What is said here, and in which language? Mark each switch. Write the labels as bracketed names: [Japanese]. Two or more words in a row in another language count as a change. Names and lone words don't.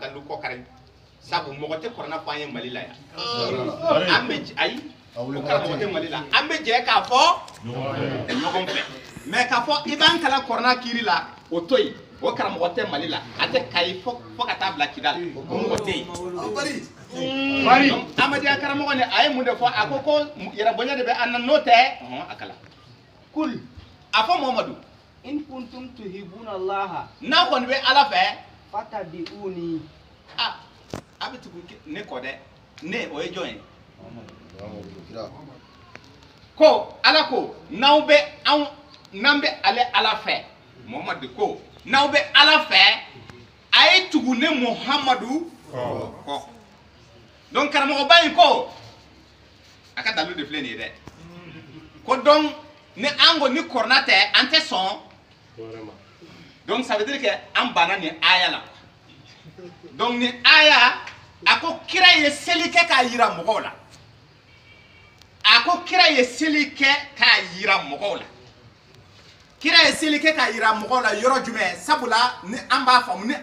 [Bambara] dalu kɔ kari sabu mɔgɔ tɛ kuranna fɔ an ye Mali la yan an bɛ ayi o karamɔgɔ tɛ Mali la an bɛ jɛ k'a fɔ ɲɔgɔn fɛ mais k'a fɔ i b'an kalan kuranna kiri la o to yen o karamɔgɔ tɛ Mali la a tɛ Kayi fo ka taa bila Kidali o mɔgɔ tɛ yen Amadiya karamɔgɔ ni a ye mun de fɔ a ko yɛrɛ bonya de bɛ an na n'o tɛ a kalan kul a fɔ Muhamadu [Arabic] إن كنتم تحبون الله [Bambara] n'a kɔni bɛ Ala fɛ [Arabic] فاتبعوني [Bambara] a bɛ tugu ne kɔ dɛ ne o ye jɔn ye ko Ala ko n'an bɛ Ala fɛ Muhamadu ko n'aw bɛ Ala fɛ a ye tugu ne Muhamadu kɔ donc karamɔgɔba in ko a ka dalu de filɛ nin ye dɛ ko donc ni an ko ni kɔrɔna tɛ an tɛ sɔn [French] donc ça veut dire que [Bambara] an banna nin aya la donc nin aya a ko kira ye seli kɛ k'a yira mɔgɔw la a ko kira ye seli kɛ k'a yira mɔgɔw la kira ye seli kɛ k'a yira mɔgɔw la yɔrɔ jumɛn sabula ni an b'a faamu ni